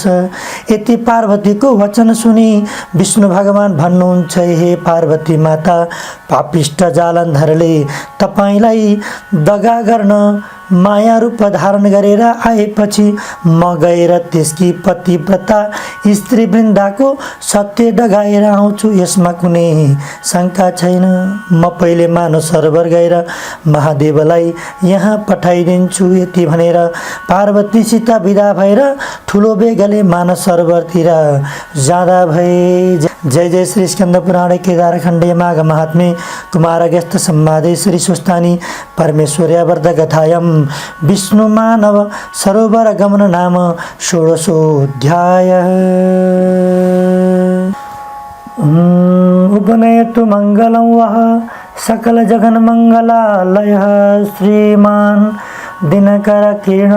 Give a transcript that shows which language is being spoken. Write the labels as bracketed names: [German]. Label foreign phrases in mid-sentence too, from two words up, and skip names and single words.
[Nepali] यति पार्वतीको वचन सुनि विष्णु भगवान भन्नुहुन्छ, हे पार्वती माता, पापिष्ट जालन्धरले तपाईँलाई दगा गर्न माया रूप धारण गरेर आएपछि म गएर त्यसकी पतिव्रता स्त्री वृन्दाको सत्य डगाएर आउँछु, यसमा कुनै शङ्का छैन। म पहिले मानव सरोवर गएर महादेवलाई यहाँ पठाइदिन्छु। यति भनेर पार्वतीसित विदा भएर ठुलो बेगले मानव सरोवरतिर जाँदा भए। [Sanskrit] जय जय श्री स्कंद पुराण केदारखण्डे माघ महात्म्ये कुमार अगस्त्य संवादे श्री सुस्तानी परमेश्वर्यावर्त कथायां विष्णु मानव सरोवर गमन नाम षोडशोऽध्याय। उपनयतु मंगलं वः सकल जगन मंगलालयः श्रीमान दिनकर किरण